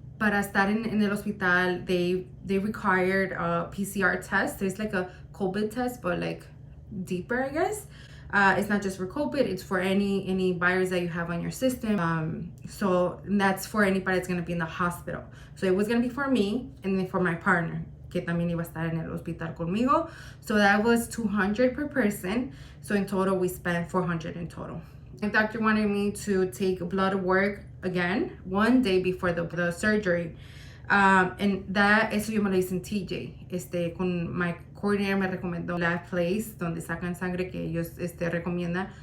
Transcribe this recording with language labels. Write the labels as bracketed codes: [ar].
[es] Para estar en el hospital, [en] they required a PCR test. There's like a COVID test, but like deeper, I guess. It's not just for COVID, it's for any virus that you have on your system. So that's for anybody that's gonna be in the hospital. So it was gonna be for me and then for my partner, [es] que también iba a estar en el hospital conmigo. [en] So that was $200 per person. So in total, we spent $400 in total. The doctor wanted me to take blood work again 1 day before the surgery. And that, [es] eso yo me lo hice en TJ. Con [en] my coordinator [es] me recomendó la place donde sacan sangre que ellos recomiendan.